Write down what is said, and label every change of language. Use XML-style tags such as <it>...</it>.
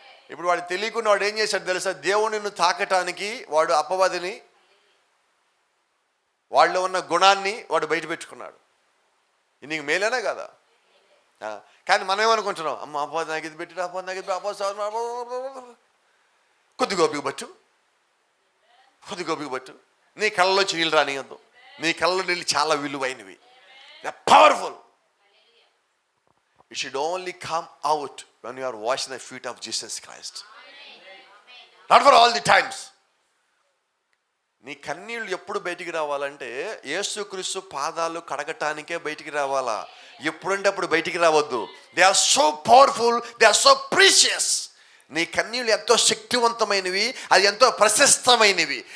<te>ఇప్పుడు వాడు తెలియకుండా వాడు ఏం చేశాడు తెలుసా? దేవుడిని తాకటానికి వాడు అపవాదిని, వాళ్ళలో ఉన్న గుణాన్ని వాడు బయట పెట్టుకున్నాడు. ఇది నీకు మేలేనా కదా? కానీ మనం ఏమనుకుంటున్నాం? అమ్మ అపవాది నాకు ఇది పెట్టి, అపవాది నాకు ఇది, అపవాది కొద్ది గోపిక పట్టు, కొద్ది గోపిక పట్టు. నీ కళ్ళలోంచి నీళ్ళు రానియద్దు. నీ కళ్ళలో నీళ్ళు చాలా విలువైనవి, powerful.</te> <en>It should only come out when you are washing the feet of Jesus Christ. Not for all the times.</en> <te>నీ కన్నీళ్ళు ఎప్పుడు బయటికి రావాలంటే యేసుక్రీస్తు పాదాలు కడగటానికే బయటికి రావాలా. ఎప్పుడంటే అప్పుడు బయటికి రావద్దు.</te> <en>They are so powerful, they are so precious.</en> <te>నీ కన్నీళ్ళు ఎంతో శక్తివంతమైనవి, అది ఎంతో ప్రశస్తమైనవి.</te>